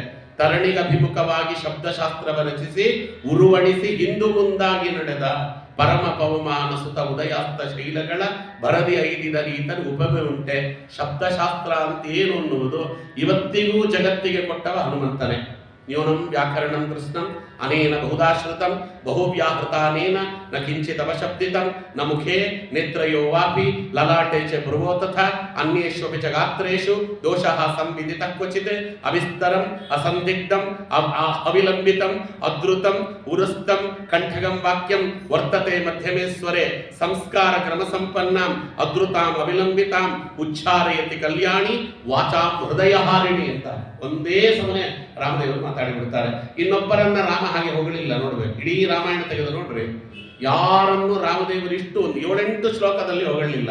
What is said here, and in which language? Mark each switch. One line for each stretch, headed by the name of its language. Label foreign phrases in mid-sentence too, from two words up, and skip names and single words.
Kannada: ತರಣಿಗಭಿಮುಖವಾಗಿ ಶಬ್ದಶಾಸ್ತ್ರವ ರಚಿಸಿ ಉರುವಣಿಸಿ ಹಿಂದು ಮುಂದಾಗಿ ನಡೆದ ಪರಮ ಪವಮಾನ ಸುತ ಉದಯಾಸ್ತ ಶೈಲಗಳ ಬರದಿ ಐದಿದ ಈತನ ಉಪಮೆ ಉಂಟೆ. ಶಬ್ದಶಾಸ್ತ್ರ ಅಂತ ಏನು ಅನ್ನುವುದು ಇವತ್ತಿಗೂ ಜಗತ್ತಿಗೆ ಕೊಟ್ಟವ ಹನುಮಂತನೇ.
Sanskrit: न्यूनं व्याकरणं कृष्णं अनेन बहुदाश्रितं बहुव्याहृतानेन न किंचित् अवशब्दितं न मुखे नेत्रयो वापि ललाटे च भ्रुवो तथा अन्येष्वपि च गात्रेषु दोषः संविदितः क्वचित् अविस्तरं असंदिग्धं अविलंबितं अद्रुतं उरुस्तं कंठगं वाक्यं वर्तते मध्यमेश्वरे संस्कार क्रम संपन्नां अद्रुतां अविलंबितां उच्चारयति कल्याणि वाचां हृदयहारिणि
Kannada: ಅಂತ ಒಂದೇ ಸಮನೆ ರಾಮದೇವರು ಮಾತಾಡಿಬಿಡ್ತಾರೆ. ಇನ್ನೊಬ್ಬರನ್ನ ರಾಮ ಹಾಗೆ ಹೋಗಲಿಲ್ಲ. ನೋಡ್ಬೇಕು, ಇಡೀ ರಾಮಾಯಣ ತೆಗೆದು ನೋಡ್ರಿ, ಯಾರನ್ನು ರಾಮದೇವರು ಇಷ್ಟು 7-8 ಶ್ಲೋಕದಲ್ಲಿ ಹೊಗಳಿಲ್ಲ.